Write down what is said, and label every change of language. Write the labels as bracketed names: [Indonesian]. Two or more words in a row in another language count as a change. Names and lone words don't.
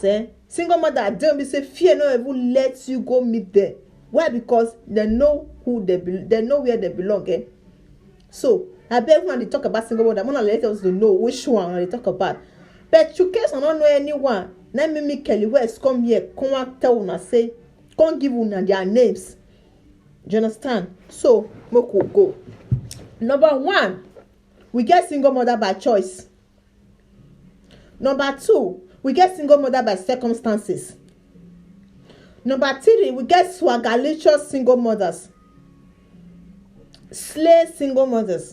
[Nigerian Pidgin] Single mother dey be say fear no even let you go meet them. Why? Because they know who they know where they belong. So abeg una dey talk about single mother, una let us know which one una dey talk about. But in case una no know anyone, na me Kelly West come here come tell una say, come give una their names. Do you understand? So make we go. Number one, we get single mother by choice. Number two, we get single mother by circumstances. Number three, we get swagalicious single mothers, slay single mothers.